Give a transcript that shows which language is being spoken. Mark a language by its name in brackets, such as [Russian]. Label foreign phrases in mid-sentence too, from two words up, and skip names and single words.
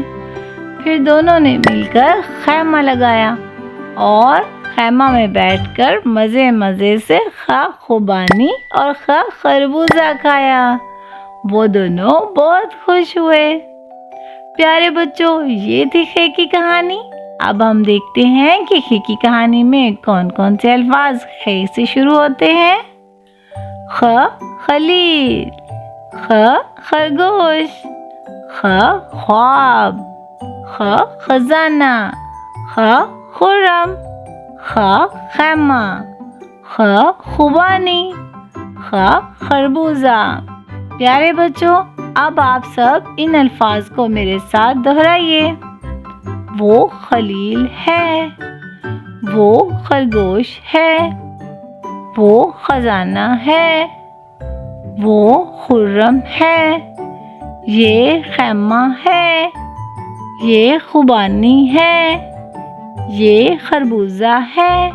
[Urdu] پھر دونوں نے مل کر خیمہ لگایا اور خیمہ میں بیٹھ کر مزے سے خوبانی اور خربوزہ کھایا۔ وہ دونوں بہت خوش ہوئے۔ پیارے بچوں، یہ تھی خے کی کہانی۔ اب ہم دیکھتے ہیں کہ خے کی کہانی میں کون کون سے الفاظ خے سے شروع ہوتے ہیں۔ خ خلیل، خ خرگوش، خ خواب، خ خزانہ، خ خرم، خ خیمہ، خ خوبانی، خ خربوزہ۔ پیارے بچوں، اب آپ سب ان الفاظ کو میرے ساتھ دہرائیے۔ وہ خلیل ہے، وہ خرگوش ہے، وہ خزانہ ہے، وہ خرم ہے، یہ خیمہ ہے، یہ خوبانی ہے، یہ خربوزہ ہے۔